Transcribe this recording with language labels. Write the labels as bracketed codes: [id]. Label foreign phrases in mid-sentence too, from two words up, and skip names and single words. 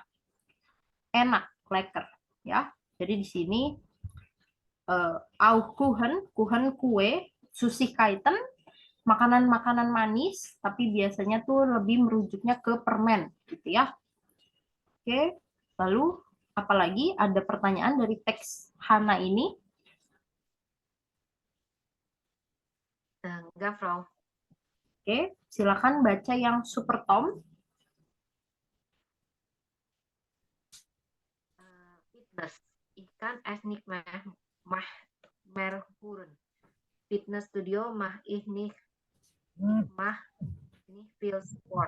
[id] Enak, lekker, ya. Jadi di sini [de] auch Kuchen [id] kue, Süßigkeiten, makanan-makanan manis, tapi biasanya tuh lebih merujuknya ke permen, gitu ya. Oke, lalu apalagi ada pertanyaan dari teks Hana ini? Enggak, Frau. Oke, silakan baca yang Supertom. [de] Fitness. Ich kann es nicht mehr hören. Fitnessstudio mach ich nicht. Ich mach nicht viel Sport.